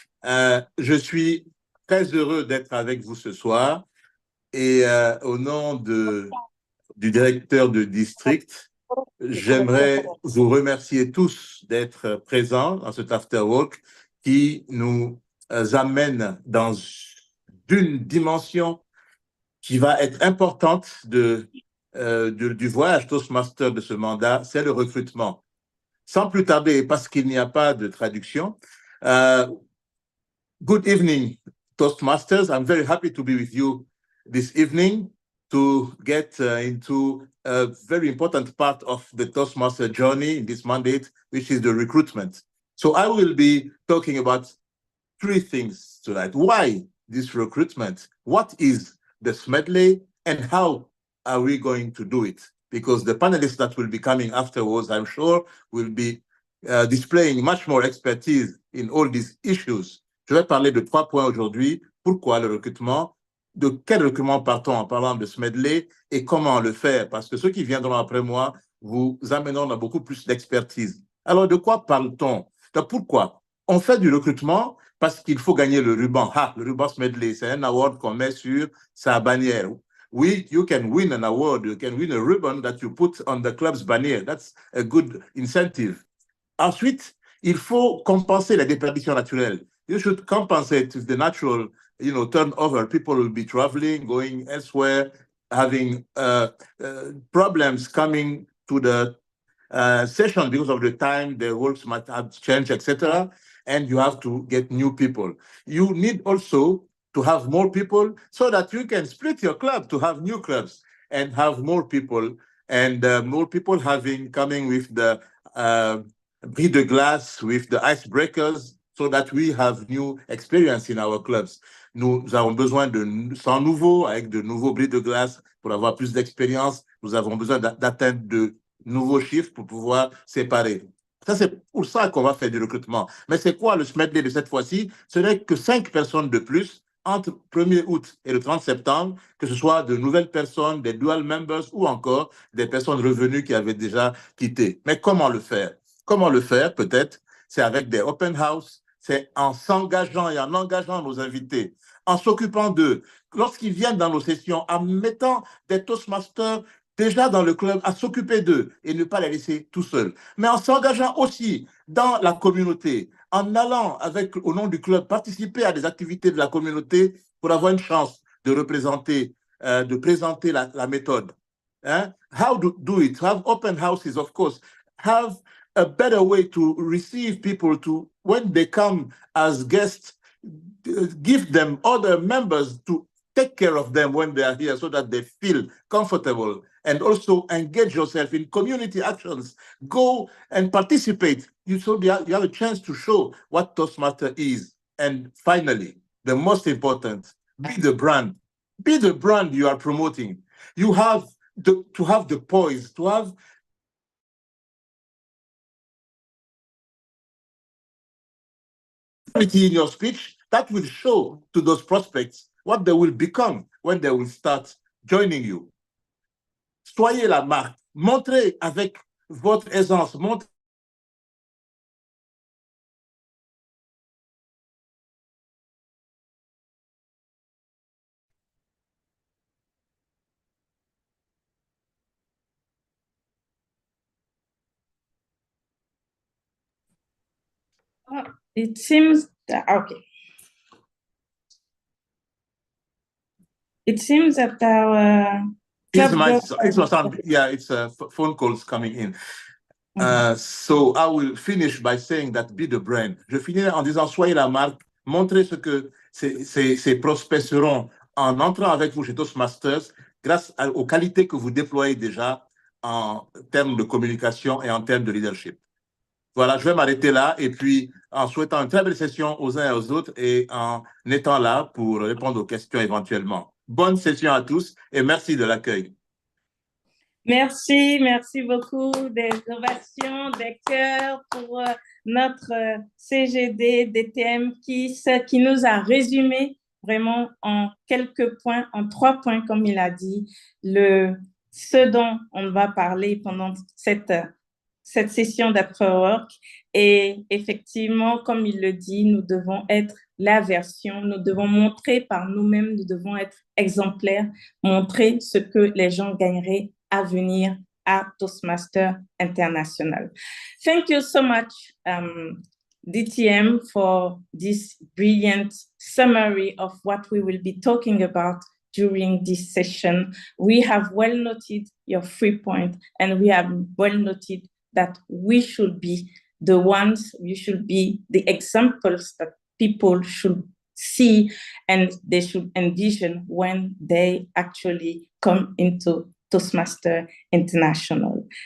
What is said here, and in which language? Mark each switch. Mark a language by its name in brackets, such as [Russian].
[French] Je suis très heureux d'être avec vous ce soir et au nom du directeur de district, j'aimerais vous remercier tous d'être présents dans cet afterwork qui nous amène dans une dimension qui va être importante du voyage Toastmaster de ce mandat, c'est le recrutement. Sans plus tarder, parce qu'il n'y a pas de traduction, [English] good evening, Toastmasters. I'm very happy to be with you this evening to get into a very important part of the Toastmaster journey in this mandate, which is the recruitment. So I will be talking about three things tonight. Why this recruitment? What is the SMEDLEY and how are we going to do it? Because the panelists that will be coming afterwards, I'm sure, will be displaying much more expertise in all these issues. [French] Je vais parler de 3 points aujourd'hui. Pourquoi le recrutement? De quel recrutement partons en parlant de SMEDLEY et comment le faire? Parce que ceux qui viendront après moi vous amèneront à beaucoup plus d'expertise. Alors, de quoi parle-t-on? Pourquoi On fait du recrutement parce qu'il faut gagner le ruban. Ah, le ruban Smedley, c'est un award qu'on met sur sa bannière. Oui, [English] you can win an award, you can win a ribbon that you put on the club's bannier. That's a good incentive. [French] Ensuite, il faut compenser la déperdition naturelle. [English] You should compensate the natural, turnover. People will be traveling, going elsewhere, having problems coming to the session because of the time, the works might have changed, etc. And you have to get new people. You need also to have more people so that you can split your club to have new clubs and have more people, and more people coming with the [French] bris de glace, [English] with the icebreakers, so that we have new experience in our clubs. [French] Nous avons besoin de 100 nouveaux, avec de nouveaux bris de glace pour avoir plus d'expérience. Nous avons besoin d'atteindre de nouveaux chiffres pour pouvoir séparer. Ça, c'est pour ça qu'on va faire du recrutement. Mais c'est quoi le Smedley de cette fois-ci? Ce n'est que 5 personnes de plus entre 1er août et le 30 septembre, que ce soit de nouvelles personnes, des dual members ou encore des personnes revenues qui avaient déjà quitté. Mais comment le faire? Comment le faire, peut-être? C'est avec des open house, c'est en s'engageant et en engageant nos invités, en s'occupant d'eux, lorsqu'ils viennent dans nos sessions, en mettant des Toastmasters déjà dans le club, à s'occuper d'eux et ne pas les laisser tout seuls, mais en s'engageant aussi dans la communauté, en allant au nom du club, participer à des activités de la communauté pour avoir une chance de représenter, de présenter la méthode. [English] Hein? How to do it? Have open houses, of course. Have a better way to receive people when they come as guests, give them other members to take care of them when they are here so that they feel comfortable, and also engage yourself in community actions. Go and participate. You have a chance to show what Toastmaster is. And finally, the most important, be the brand. Be the brand you are promoting. You have to have the poise, to have in your speech that will show to those prospects what they will become when they will start joining you. [French] Soyez la marque. Montrez avec votre aisance. Montrez [English] It seems that, okay. It seems that our it's phone calls coming in. So I will finish by saying that be the brand. [French] Je finirai en disant soyez la marque, montrez ce que ces prospects seront en entrant avec vous chez Toastmasters grâce aux qualités que vous déployez déjà en termes de communication et en termes de leadership. Voilà, je vais m'arrêter là et puis en souhaitant une très belle session aux uns et aux autres et en étant là pour répondre aux questions éventuellement. Bonne session à tous et merci de l'accueil. Merci beaucoup, des ovations, des cœurs pour notre CGD DTM qui nous a résumé vraiment en quelques points, en 3 points, comme il a dit, ce dont on va parler pendant cette session d'afterwork. Et effectivement, comme il le dit, nous devons être la version, nous devons montrer par nous-mêmes, nous devons être exemplaires, montrer ce que les gens gagneraient à venir à Toastmaster International. [English] Thank you so much, DTM, for this brilliant summary of what we will be talking about during this session. We have well noted your 3 points, and we have well noted that we should be the ones, we should be the examples that people should see and they should envision when they actually come into Toastmaster International.